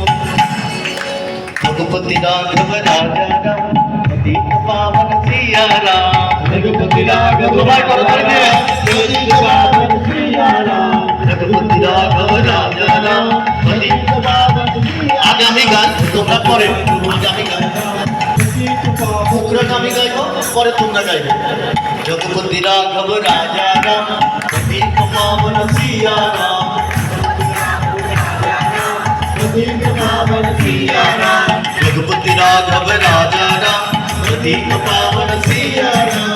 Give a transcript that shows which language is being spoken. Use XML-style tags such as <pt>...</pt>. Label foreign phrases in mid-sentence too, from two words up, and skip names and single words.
<hi>रघुपति राघव राजा राम, पतित पावन सिया राम। रघुपति राघव पतित पावन सिया राम। रघुपति राघव राजा राम, पतित पावन सिया।</hi> <bn>আগামী গান তোমরা পরে, আগামী গান মুখরাজ আমি গাইব, পরে তোমরা গাইবে।</bn> <hi>रघुपति राघव राजा राम, पतित पावन सिया राम। पतित पावन सिया राम। रघुपति राघव राजा राम, पतित पावन सिया राम।</hi>